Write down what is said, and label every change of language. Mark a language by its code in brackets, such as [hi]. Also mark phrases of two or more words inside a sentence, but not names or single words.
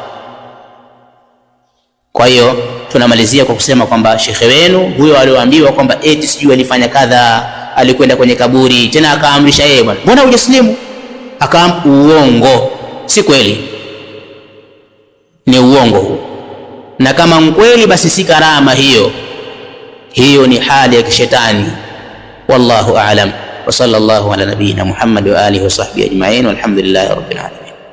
[sw] Kwa hiyo tunamalizia kwa kusema kwamba shekhe wenu huyo alioambiwa kwamba eti sijui alifanya kadha, alikwenda kwenye kaburi tena akaamrisha yeye, bwana mbona hujaslimu, uongo, si kweli, ni uongo huu. Na kama mkweli basi si karama hiyo ni hali ya kishetani. [ar] والله أعلم وصلى الله على نبينا محمد وعلى آله وصحبه أجمعين والحمد لله رب العالمين.